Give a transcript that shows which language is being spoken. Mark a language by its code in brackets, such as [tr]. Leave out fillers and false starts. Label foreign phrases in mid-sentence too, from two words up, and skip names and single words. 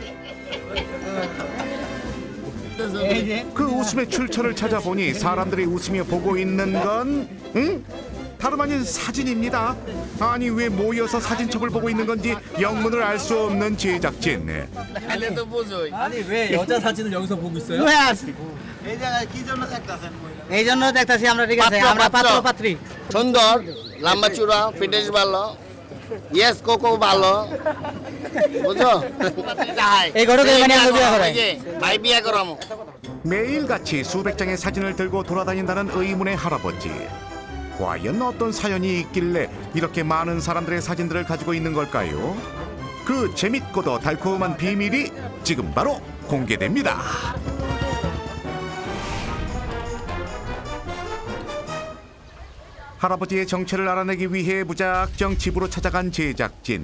[ko] 그 웃음의 출처를 찾아보니 사람들이 웃으며 보고 있는 건 다름 아닌 사진입니다. 아니 왜 모여서 사진첩을 보고 있는 건지 영문을 알 수 없는 제작진. 아니 왜 여자 사진을 여기서 보고 있어요? [bn] এই জন্য দেখতাছি আমরা ঠিক আছে আমরা পাত্র পাত্রী সুন্দর লম্বা চূড়া ফিটনেস ভালো ইয়েস কোকো ভালো বুঝো এই ঘটকে মানে আমি বিয়া করাই ভাই বিয়া করামো [ko] 매일같이 수백 장의 사진을 들고 돌아다닌다는 의문의 할아버지. 과연 어떤 사연이 있길래 이렇게 많은 사람들의 사진들을 가지고 있는 걸까요? 그 재밌고도 달콤한 비밀이 지금 바로 공개됩니다. 할아버지의 정체를 알아내기 위해 무작정 집으로 찾아간 제작진.